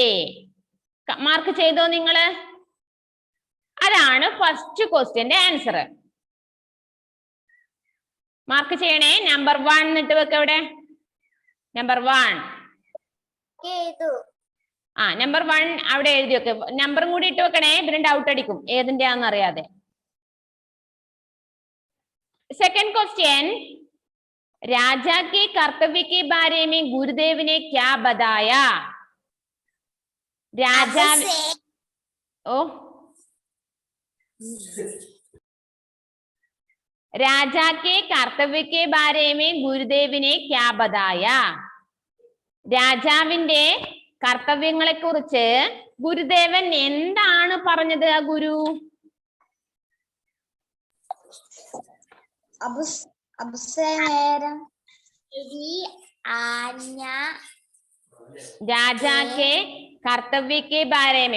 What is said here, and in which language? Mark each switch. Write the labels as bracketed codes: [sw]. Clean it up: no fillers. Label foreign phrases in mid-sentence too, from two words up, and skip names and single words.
[ml] മാർക്ക് ചെയ്തോ നിങ്ങള്? അതാണ് [en] first question's answer. [ml] മാർക്ക് ചെയ്യണേ. നമ്പർ 1 ഇട്ട് വെക്ക. എവിടെ നമ്പർ 1? നമ്പർ 1 അവിടെ എഴുതി വെക്ക്. നമ്പറും കൂടി ഇട്ട് വെക്കണേ, പിന്നെ ഡൗട്ട് അടിക്കും ഏതിന്റെയാന്ന് അറിയാതെ. [en] second question, [hi] राजा के कर्तव्य के बारे में गुरुदेव ने क्या बताया? राजा राजा के कर्तव्य के बारे में गुरुदेव ने क्या बताया? [ml] രാജാവിന്റെ കർത്തവ്യങ്ങളെ കുറിച്ച് ഗുരുദേവൻ എന്താണ് പറഞ്ഞത്? [hi] आ गुरु राजा के कर्तव्य के बारे में.